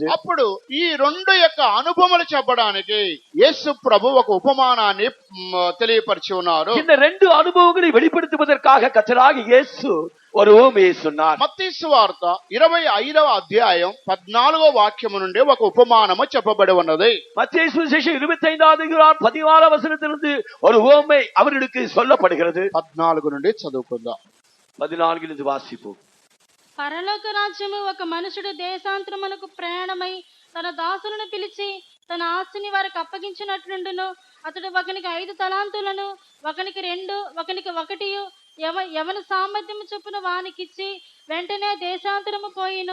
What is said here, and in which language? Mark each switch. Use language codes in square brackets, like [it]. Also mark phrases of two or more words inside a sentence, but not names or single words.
[te] అప్పుడు ఈ రెండు యొక్క అనుభవములు చెప్పడానికి యేసు ప్రభు ఒక ఉపమానాన్ని తెలియపరిచి ఉన్నారు. [ta] இந்த ரெண்டு அனுபவங்களை வெளிப்படுத்துவதற்காக கர்த்தராகிய இயேசு ஒரு உவமையை சொன்னார். [te] మత్తయి సువార్త 25వ అధ్యాయం 14వ వాక్యము నుండి ఒక ఉపమానము చెప్పబడి ఉన్నది. [ta] மத்தேயு சுவிசேஷம் 25వ வசனத்திலிருந்து ஒரு உவமை அவர்களுக்கு சொல்லப்படுகிறது. [te] 14 నుండి చదువుకుందాం. [ta] 14 வாசிப்போம். [te] పరలోక రాజ్యము ఒక మనుషుడు దేశాంతరమునకు ప్రయాణమై తన దాసులను పిలిచి తన ఆస్తిని వారికి అప్పగించినట్లుండును. అతడు ఒకనికి 5 తలాంతులను, ఒకనికి 2, ఒకనికి 1 ఎవని సామర్థ్యము చొప్పున వానికిచ్చి వెంటనే దేశాంతరము పోయిను.